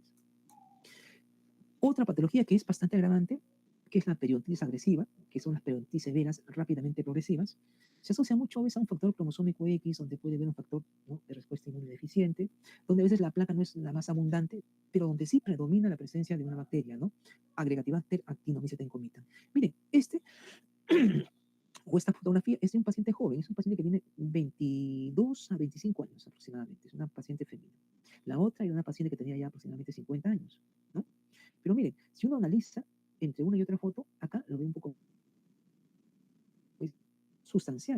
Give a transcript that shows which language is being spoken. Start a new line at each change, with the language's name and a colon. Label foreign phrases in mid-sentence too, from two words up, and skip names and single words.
Spanish: Otra patología que es bastante agravante, que es la periodontitis agresiva, que son las periodontitis severas rápidamente progresivas, se asocia mucho a veces a un factor cromosómico X, donde puede haber un factor, ¿no?, de respuesta inmunodeficiente, donde a veces la placa no es la más abundante, pero donde sí predomina la presencia de una bacteria, ¿no? Agregativacter actinomycetes encomitan. Miren, o esta fotografía es de un paciente joven, es un paciente que tiene 22 a 25 años aproximadamente, es una paciente femenina. La otra era una paciente que tenía ya aproximadamente 50 años, ¿no? Pero miren, si uno analiza entre una y otra foto, acá lo ve un poco, pues, sustancial.